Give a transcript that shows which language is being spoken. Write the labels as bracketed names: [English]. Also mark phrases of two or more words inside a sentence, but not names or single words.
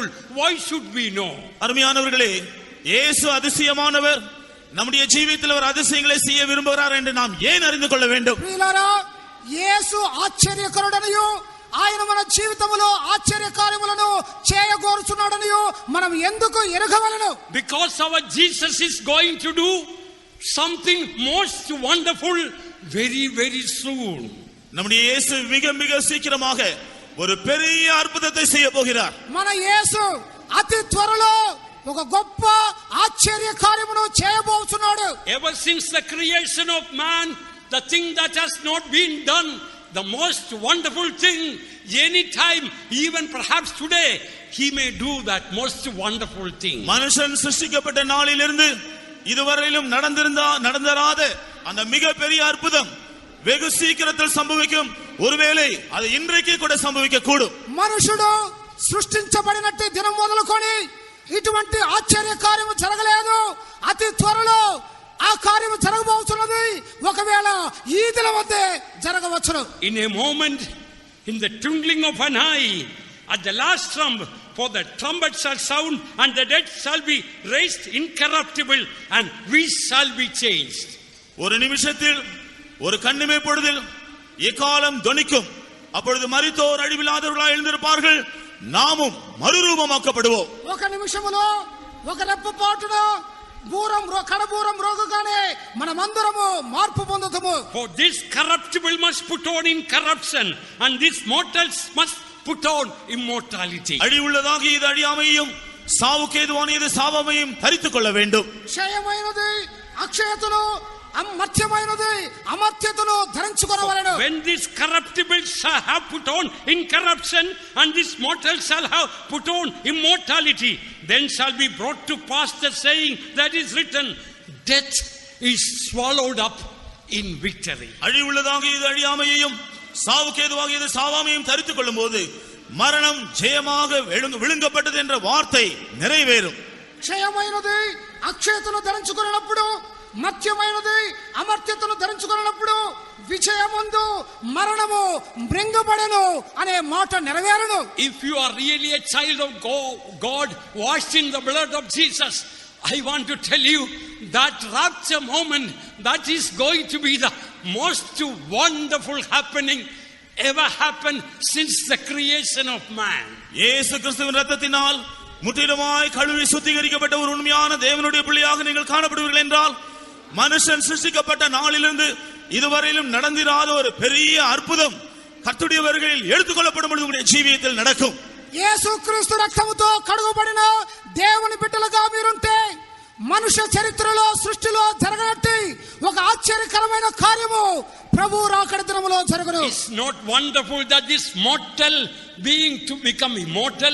[English] Why should we know? [Tamil] அருமையானவர்களே, இயேசு அதிசயமானவர், நம்முடைய ஜீவிதத்தில் அவர் அதிசயங்களை செய்ய விரும்புகிறார் என்று நாம் ஏன் அறிந்து கொள்ள வேண்டும்? [Telugu] ప్రియులారా, యేసు ఆశ్చర్యకరుడనియు ఆయన మన జీవితములో ఆశ్చర్య కార్యములను చేయగోరుచున్నాడనియు మనం ఎందుకు ఎరగవలెను? [English] Because our Jesus is going to do something most wonderful very very soon. [Tamil] நம்முடைய இயேசு மிக மிக சீக்கிரமாக ஒரு பெரிய அற்புதத்தை செய்ய போகிறார். [Telugu] మన యేసు అతి త్వరలో ఒక గొప్ప ఆశ్చర్య కార్యమును చేయబోతున్నాడు. [English] Ever since the creation of man, the thing that has not been done, the most wonderful thing, any time, even perhaps today, he may do that most wonderful thing. [Tamil] மனுஷன் சிருஷ்டிக்கப்பட்ட நாளிலிருந்து இதுவரையிலும் நடந்தராத அந்த மிக பெரிய அற்புதம் வெகு சீக்கிரத்தில் சம்பவிக்கும். ஒருவேளை அது இன்றைக்கு கூட சம்பவிக்க கூடும். [Telugu] మనుషుడు సృష్టించబడినట్టు దినం మొదలుకొని ఇటువంటి ఆశ్చర్య కార్యము జరగలేదు. అతి త్వరలో ఆ కార్యము జరగబోతున్నది. ఒకవేళ ఈ దినం వద్దే జరగవచ్చును. [English] In a moment, in the twinkling of an eye, at the last trump, for the trumpet shall sound and the dead shall be raised incorruptible and we shall be changed. [Tamil] ஒரு நிமிஷத்தில், ஒரு கண்ணிமை பொழுதில் எக்காலம் தொனிக்கும். அப்பொழுது மரித்தோர் அழிவில்லாதவர்களாய் எழுந்திருப்பார்கள், நாமும் மறுரூபமாக்கப்படுவோம். [Telugu] ఒక నిమిషములో, ఒక రెప్పపాటున కడబూరం రోగగానే మనమందరము మార్పు పొందుతాము. [English] For this corruptible must put on incorruption and this mortals must put on immortality. [Tamil] அழிவுள்ளதாக இது அழியாமையும் சாவுக்கேதுவான இது சாவாமையும் தரித்துக் கொள்ள வேண்டும். [Telugu] క్షయమైనది అక్షయతను, అమర్త్యమైనది అమర్త్యతను ధరించుకొనవలెను. [English] When this corruptible shall have put on incorruption and this mortal shall have put on immortality, then shall be brought to pass the saying that is written, death is swallowed up in victory. [Tamil] அழிவுள்ளதாக இது அழியாமையையும் சாவுக்கேதுவாக இது சாவாமையும் தரித்துக் கொள்ளும் போது மரணம் ஜெயமாக விழுங்கப்பட்டது என்ற வார்த்தை நிறைவேறும். [Telugu] క్షయమైనది అక్షయతను ధరించుకున్నప్పుడు, మత్యమైనది అమర్త్యతను ధరించుకున్నప్పుడు విజయముందు మరణము మృంగబడెను అనే మాట నెరవేరును. [English] If you are really a child of God washed in the blood of Jesus, I want to tell you that rapture moment, that is going to be the most wonderful happening ever happened since the creation of man. [Tamil] இயேசு கிறிஸ்துவின் இரத்தத்தினால் முற்றிலுமாய் கழுவி சுத்திகரிக்கப்பட்ட ஒரு உண்மையான தேவனுடைய பிள்ளையாக நீங்கள் காணப்படுவீர்கள் என்றால், மனுஷன் சிருஷ்டிக்கப்பட்ட நாளிலிருந்து இதுவரையிலும் நடந்திராத ஒரு பெரிய அற்புதம் கர்த்தருடைய வருகையில் எடுத்துக்கொள்ளப்படும் பொழுது உங்களுடைய ஜீவியத்தில் நடக்கும். [Telugu] యేసుక్రీస్తు రక్తముతో కడుగబడిన దేవుని బిడ్డలుగా మీరుంటే మనుష్య చరిత్రలో సృష్టిలో జరగనట్టి ఒక ఆశ్చర్యకరమైన కార్యము ప్రభు రాకడ దినములో జరుగును. [English] It's not wonderful that this mortal being to become immortal.